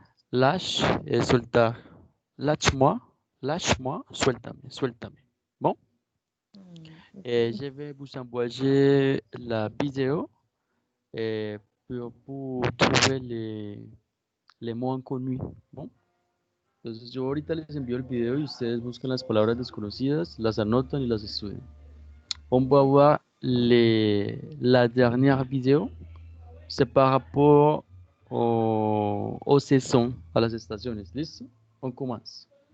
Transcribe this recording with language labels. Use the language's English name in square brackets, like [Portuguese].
[French] Lâche et soltar. Lâche-moi, [Spanish] suéltame. [French] Bon? Et je vais vous envoyer la vidéo pour trouver les mots inconnus. Bon? [Spanish] Entonces yo ahorita les envío el video y ustedes buscan las palabras desconocidas, las anotan y las estudian. [French] On va voir la dernière vidéo. C'est par rapport aux saisons, [Spanish] a las estaciones. [French] ¿Listo? On commence.